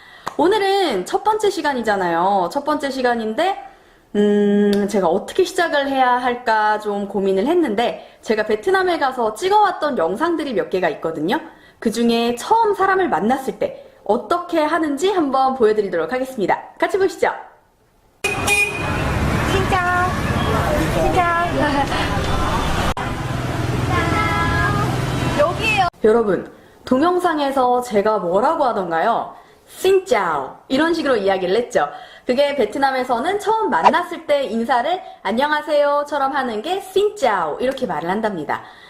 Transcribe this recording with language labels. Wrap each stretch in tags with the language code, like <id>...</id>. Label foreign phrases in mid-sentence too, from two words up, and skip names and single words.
<ko>오늘은 첫 번째 시간이잖아요. 첫 번째 시간인데 제가 어떻게 시작을 해야 할까 좀 고민을 했는데 제가 베트남에 가서 찍어왔던 영상들이 몇 개가 있거든요. 그 중에 처음 사람을 만났을 때 어떻게 하는지 한번 보여드리도록 하겠습니다. 같이 보시죠.</ko> <vi>Chào. Xin chào.</vi> <ko>여기에요. 여러분, 동영상에서 제가 뭐라고 하던가요? 신짜오 이런 식으로 이야기를 했죠. 그게 베트남에서는 처음 만났을 때 인사를 안녕하세요처럼 하는 게 신짜오 이렇게 말을 한답니다.</ko>